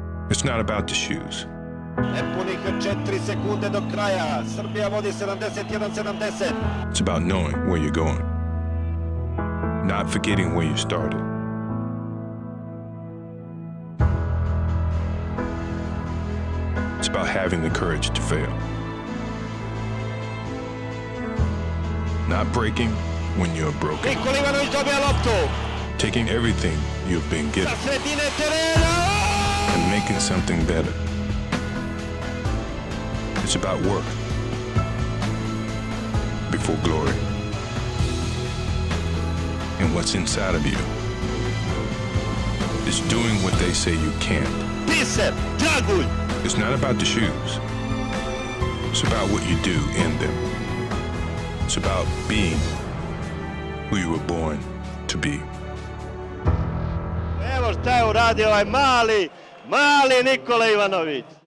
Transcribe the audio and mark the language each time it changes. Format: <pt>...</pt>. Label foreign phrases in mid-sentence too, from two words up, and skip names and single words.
<en>It's not about the shoes.</en> <sr>Nepunih 4 sekunde do kraja. Srbija vodi 71-70.</sr> <en>It's about knowing where you're going, not forgetting where you started. It's about having the courage to fail, not breaking when you're broken.</en> <sr>Nikola Ivanovic dobija loptu.</sr> <en>Taking everything you've been given</en> <sr>Sa sredine terena.</sr> <en>and making something better. It's about work before glory. And what's inside of you is doing what they say you can't.</en> <sr>Biser, dragulj.</sr> <en>It's not about the shoes. It's about what you do in them. It's about being who you were born to be.</en> <sr>Evo šta je uradio ovaj mali Nikola Ivanovic.</sr>